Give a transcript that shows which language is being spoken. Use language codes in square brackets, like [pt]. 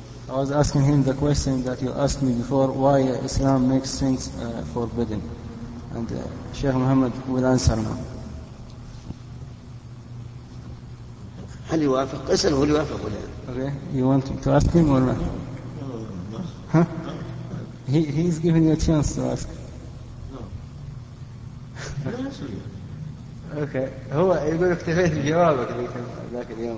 [en] I was asking him the question that you asked me before, why Islam makes things forbidden. And Sheikh Muhammad will answer now. [ar] هل يوافق؟ اسأله هل يوافق ولا [en] okay. You want to ask him or not? Huh? He's giving you a chance to ask. Okay. [ar] هو يقول اكتفيت بجوابك ذاك اليوم